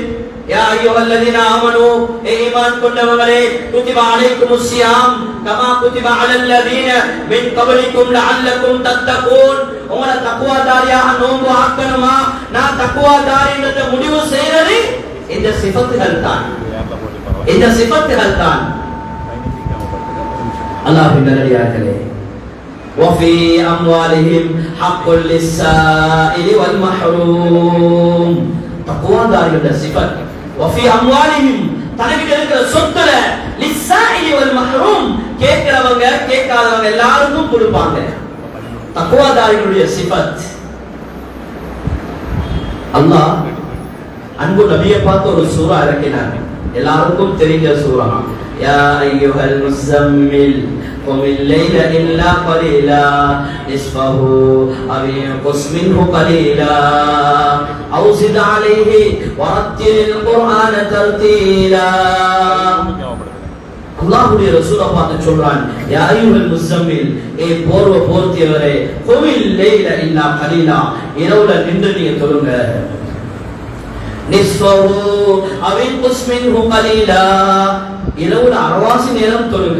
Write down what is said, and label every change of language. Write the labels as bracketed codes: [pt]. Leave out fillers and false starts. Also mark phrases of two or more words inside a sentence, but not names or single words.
[ar] يا أيها الذين آمنوا, [ta] ஈமான் கொண்டவர்களே, [ar] كتب عليكم الصيام كما كتب على الذين من قبلكم لعلكم تتقون. [ta] உங்கள தக்வாதாரியாக நோன்பு ஆக்கணுமா? நான் தக்வாதாரின்றத முடிவு செய்யறது இந்த சிஃபத்துகள் தான். இந்த சிஃபத்துகள் தான். அல்லாஹ்வின் நல்லடியார்களே, [ar] وفي أموالهم حق للسائل والمحروم. [ta] தக்வாதாரியோட சிஃபத். [ar] وفي أموالهم [ta] தனக்கு இருக்கிற சொத்துல [ar] للسائل والمحروم, [ta] கேட்கிறவங்க கேட்காதவங்க எல்லாருக்கும் கொடுப்பாங்க. தக்வாதாரிகளுடைய சிஃபத். அல்லாஹ் அன்பு நபியை பார்த்து ஒரு சூரா இறக்கினார். எல்லாருக்கும் தெரிஞ்ச சூரா. [ar] يا أيها المزمل قم الليل إلا قليلا نصفه أو انقص منه قليلا أو زد عليه ورتل القرآن ترتيلا. [ta] அல்லாஹ்வுடைய ரசூலை பார்த்து சொல்றான், [ar] يا أيها المزمل, [ta] ஏ போர்வை போர்த்தியவரே, [ar] قم الليل إلا قليلا, [ta] இரவுல நின்று நீங்க தொழுங்க. [ar] نصفه أو انقص منه قليلا, [ta] இரவுல அரவாசி நேரம் தொழுங்க.